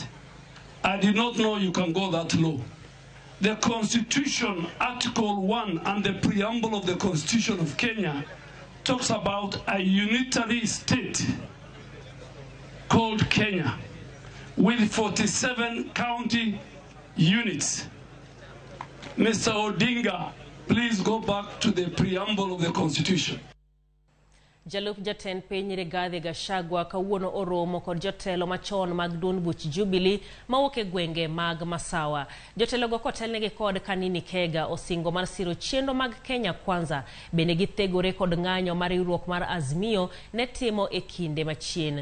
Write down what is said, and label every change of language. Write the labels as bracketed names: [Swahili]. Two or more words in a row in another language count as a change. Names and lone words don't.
[English] I did not know you can go that low. The Constitution, Article 1 and the preamble of the Constitution of Kenya talks about a unitary state called Kenya with 47 county units. Mr. Odinga, please go back to the preamble of the Constitution. [Luo (Kenya and Tanzania)] Jalup Jatend Piny Rigathi Gachagua kawuono oromo kod jotelo machon mag duond buch Jubilee mawuok e gwenge mag Masawa. Jotelo go kotelnegi kod Kanini Kega osingo mar siro chenro mag Kenya Kwanza bende githegore kod ng'anyo mar riwruok mar Azimio ne timo e kinde machien.